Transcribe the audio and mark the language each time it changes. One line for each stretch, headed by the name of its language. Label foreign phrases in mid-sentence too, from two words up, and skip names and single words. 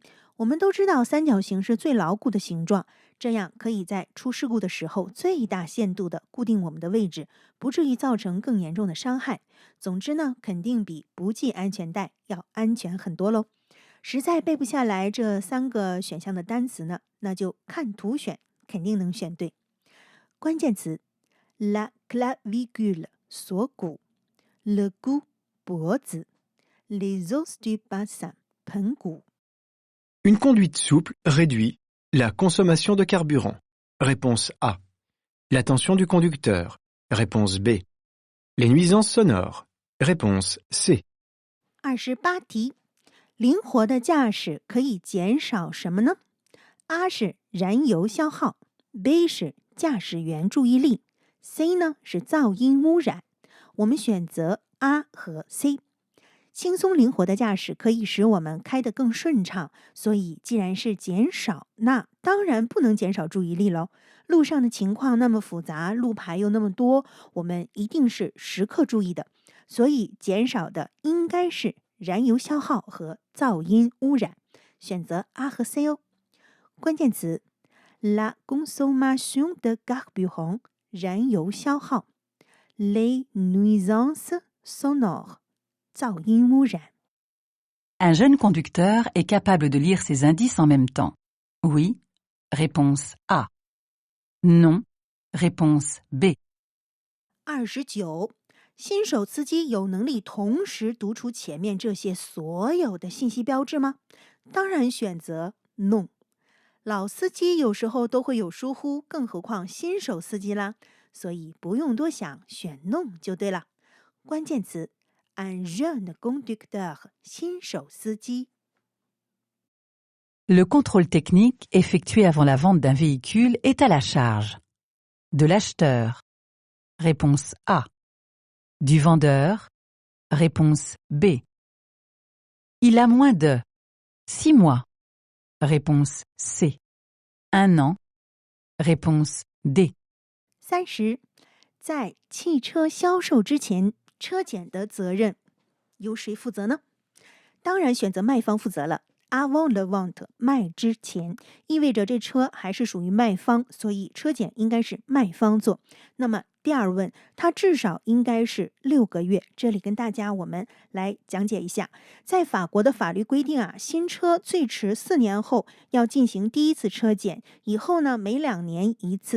Chinese: 我们都知道三角形是最牢固的形状，这样可以在出事故的时候最大限度的固定我们的位置，不至于造成更严重的伤害。总之呢，肯定比不系安全带要安全很多喽。实在背不下来这3个选项的单词呢，那就看图选，肯定能选对。关键词
French: la clavicule
Chinese: 锁骨，
French: le cou 脖子， les os du bassin 盆骨。 Une conduite souple réduit la consommation de carburant. Réponse A. La tension du conducteur. Réponse B. Les nuisances sonores. Réponse C.
Chinese: 28题，灵活的驾驶可以减少什么呢？ A 是燃油消耗， B 是驾驶员注意力， C 呢是噪音污染。我们选择 A 和 C。轻松灵活的驾驶可以使我们开得更顺畅，所以既然是减少，那当然不能减少注意力喽。路上的情况那么复杂，路牌又那么多，我们一定是时刻注意的，所以减少的应该是燃油消耗和噪音污染。选择 A 和 C 哦。关键词
French: La consommation de carburant
Chinese: 燃油消耗，
French: Les nuisances sonores
Chinese: 噪音污染。
French: Un jeune conducteur est capable de lire ces indices en même temps. Oui. Réponse A. Non. Réponse B. 29.
Chinese: 新手司机有能力同时读出前面这些所有的信息标志吗？当然选择 No。老司机有时候都会有疏忽，更何况新手司机啦，所以不用多想，选 No 就对了。关键词
French: un jeune conducteur
Chinese: 新手司机。
French: Le contrôle technique effectué avant la vente d'un véhicule est à la charge de l'acheteur. Réponse A. Du vendeur. Réponse B. Il a moins de 6 mois. Réponse C. 1 an. Réponse D. 30.
Chinese: 在汽车销售之前，车检的责任由谁负责呢？当然选择卖方负责了。
French: Avant la vente
Chinese: 卖之前，意味着这车还是属于卖方，所以车检应该是卖方做。那么第二问，它至少应该是6个月。这里跟大家我们来讲解一下，在法国的法律规定啊，新车最迟4年后要进行第一次车检，以后呢每2年1次。